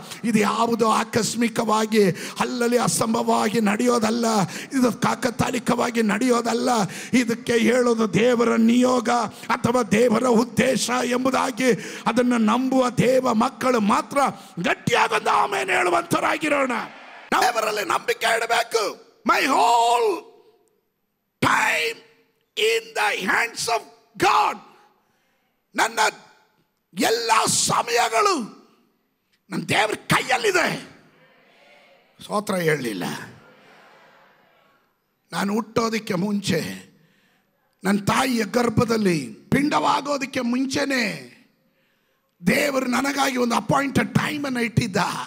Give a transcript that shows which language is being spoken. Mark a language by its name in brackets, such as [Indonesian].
[Kannada] ಇದು ಯಾವುದೋ ಆಕಸ್ಮಿಕವಾಗಿ ಅಲ್ಲಲ್ಲಿ ಅಸಂಭವವಾಗಿ ನಡೆಯೋದಲ್ಲ, ಇದು ಕಾಕತಾಲಿಕವಾಗಿ ನಡೆಯೋದಲ್ಲ. ಇದಕ್ಕೆ ಹೇಳೋದು ದೇವರ ನಿಯೋಗ ಅಥವಾ ದೇವರ ಉದ್ದೇಶ ಎಂಬುದಾಗಿ ಅದನ್ನು ನಂಬುವ ದೇವ ಮಕ್ಕಳು ಮಾತ್ರ ಗಟ್ಟಿಯಾಗೊಂದು ಆಮೇಲೆ ಹೇಳುವಂತರಾಗಿರೋಣ. ದೇವರಲ್ಲಿ ನಂಬಿಕೆ ಇಡಬೇಕು. [English] My whole time in the hands of God. [Kannada] ನನ್ನ ಎಲ್ಲ ಸಮಯಗಳು ನನ್ನ ದೇವರ ಕೈಯಲ್ಲಿದೆ. ಸ್ತೋತ್ರ ಹೇಳಲಿಲ್ಲ. ನಾನು ಹುಟ್ಟೋದಕ್ಕೆ ಮುಂಚೆ, ನನ್ನ ತಾಯಿಯ ಗರ್ಭದಲ್ಲಿ ಪಿಂಡವಾಗೋದಕ್ಕೆ ಮುಂಚೆನೆ ದೇವರು ನನಗಾಗಿ ಒಂದು ಅಪಾಯಿಂಟೆಡ್ ಟೈಮನ್ನು ಇಟ್ಟಿದ್ದ.